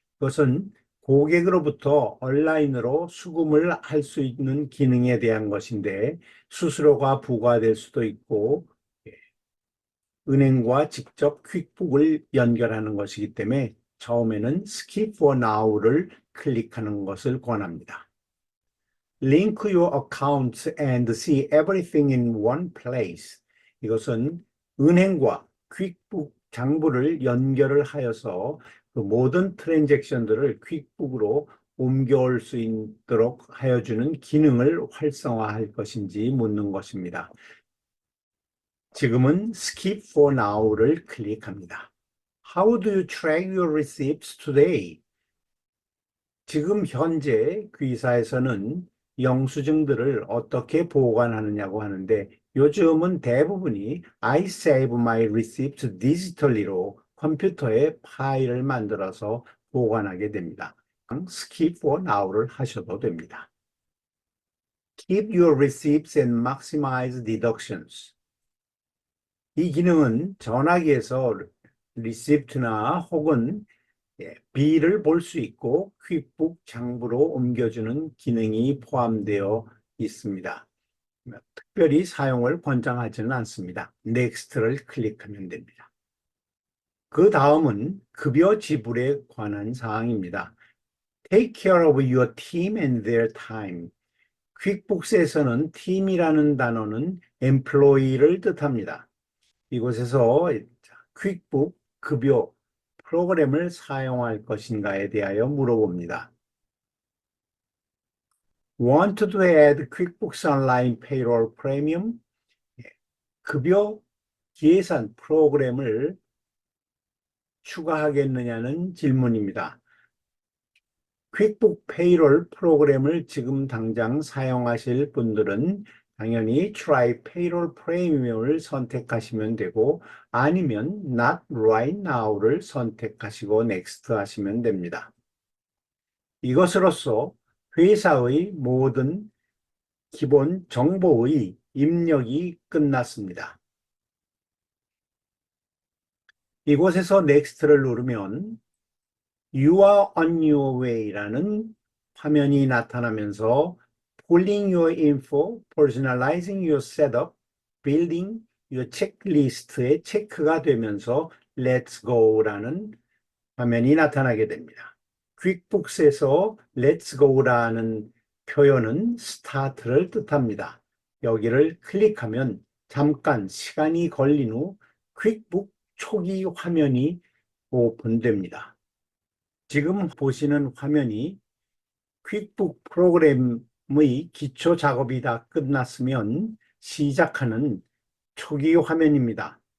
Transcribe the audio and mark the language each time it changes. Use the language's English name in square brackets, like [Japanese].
[Korean] 이것은 고객으로부터 온라인으로 수금을 할 수 있는 기능에 대한 것인데 수수료가 부과될 수도 있고 은행과 직접 퀵북을 연결하는 것이기 때문에 처음에는 Skip for Now를 클릭하는 것을 권합니다. [English] Link your accounts and see everything in one place. [Korean] 이것은 은행과 퀵북 장부를 연결을 하여서 그 모든 트랜잭션들을 퀵북으로 옮겨올 수 있도록 하여주는 기능을 활성화할 것인지 묻는 것입니다. 지금은 Skip for Now를 클릭합니다. [English] How do you track your receipts today? [Korean] 지금 현재 귀사에서는 영수증들을 어떻게 보관하느냐고 하는데 요즘은 대부분이 [English] I save my receipts digitally [Korean] 로 컴퓨터에 파일을 만들어서 보관하게 됩니다. Skip for Now를 하셔도 됩니다. [English] Keep your receipts and maximize deductions. [Korean] 이 기능은 전화기에서 리시프트나 혹은 비를 볼 수 있고 퀵북 장부로 옮겨주는 기능이 포함되어 있습니다. 특별히 사용을 권장하지는 않습니다. 넥스트를 클릭하면 됩니다. 그 다음은 급여 지불에 관한 사항입니다. [English] Take care of your team and their time. [Korean] 퀵북스에서는 팀이라는 단어는 employee를 뜻합니다. 이곳에서 퀵북 급여 프로그램을 사용할 것인가에 대하여 물어봅니다. [English] Want to add QuickBooks Online Payroll Premium? [Korean] 급여 계산 프로그램을 추가하겠느냐는 질문입니다. 퀵북 페이롤 프로그램을 지금 당장 사용하실 분들은 당연히 Try Payroll Premium을 선택하시면 되고 아니면 Not Right Now를 선택하시고 Next 하시면 됩니다. 이것으로써 회사의 모든 기본 정보의 입력이 끝났습니다. 이곳에서 Next를 누르면 [English] You are on your way [Korean] 라는 화면이 나타나면서 [English] Pulling your info, personalizing your setup, building your checklist [Korean] 에 체크가 되면서 Let's go라는 화면이 나타나게 됩니다. 퀵북스에서 Let's go라는 표현은 스타트를 뜻합니다. 여기를 클릭하면 잠깐 시간이 걸린 후 퀵북 초기 화면이 오픈됩니다. 지금 보시는 화면이 퀵북 프로그램의 기초 작업이 다 끝났으면 시작하는 초기 화면입니다.